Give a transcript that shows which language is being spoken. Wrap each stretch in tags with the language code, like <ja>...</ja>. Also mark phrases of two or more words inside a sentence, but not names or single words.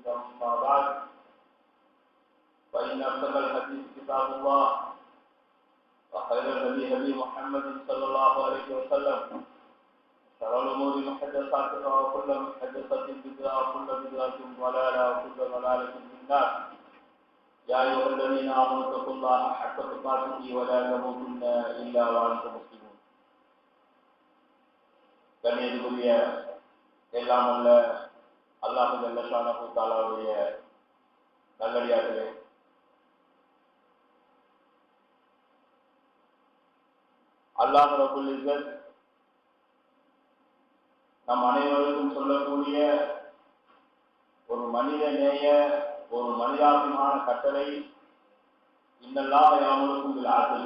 <ar>أما بعد فإن أصدق الحديث كتاب الله وخير الهدي هدي محمد صلى الله عليه وسلم. شر الأمور محدثاتها وكل محدثة بدعة وكل بدعة ضلالة وكل ضلالة في النار. يا أيها الذين آمنوا اتقوا الله حق تقاته ولا تموتن إلا وأنتم مسلمون.</ar> <ta>கண்ணியத்துக்குரிய எல்லாம் அல்ல</ta> <ar>الله جل شأنه</ar> <ta>தஆலாவுடைய நல்லடியார்களே,</ta> <ar>الله رب العزة</ar> <ta>நம் அனைவருக்கும் சொல்லக்கூடிய ஒரு மனித நேய ஒரு மனிதாபிமான கட்டளை,</ta> <ar>إن الله يأمركم بالعدل.</ar>